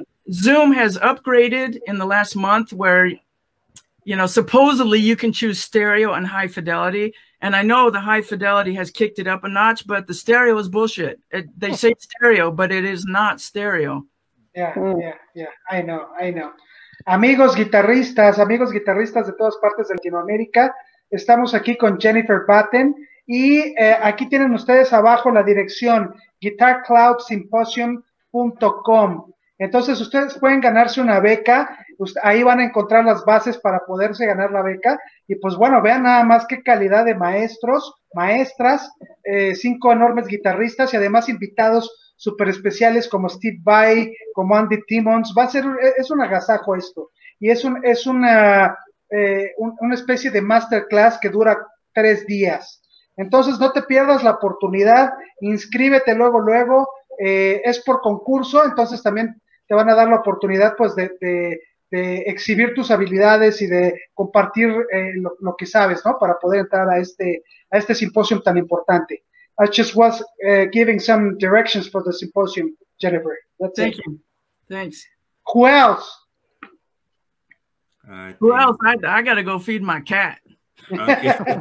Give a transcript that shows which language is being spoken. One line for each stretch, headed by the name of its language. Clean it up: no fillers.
English: Zoom has upgraded in the last month where, supposedly you can choose stereo and high fidelity. And I know the high fidelity has kicked it up a notch, but the stereo is bullshit. They say stereo, but it is not stereo. Yeah, I know.
Spanish: Amigos guitarristas de todas partes de Latinoamérica, estamos aquí con Jennifer Batten y aquí tienen ustedes abajo la dirección guitarcloudsymposium.com. Entonces ustedes pueden ganarse una beca, ahí van a encontrar las bases para poderse ganar la beca, y pues bueno, vean nada más qué calidad de maestros, maestras, 5 enormes guitarristas y además invitados súper especiales como Steve Vai, como Andy Timmons. Es un agasajo esto, y es una especie de masterclass que dura 3 días. Entonces no te pierdas la oportunidad, inscríbete luego, es por concurso, entonces también te van a dar la oportunidad pues de exhibir tus habilidades y de compartir lo que sabes, ¿no? Para poder entrar a este simposio tan importante.
English: I just was giving some directions for the symposium, Jennifer. Thank you. Thanks. Who else? Who else? I got to go feed my cat. Okay.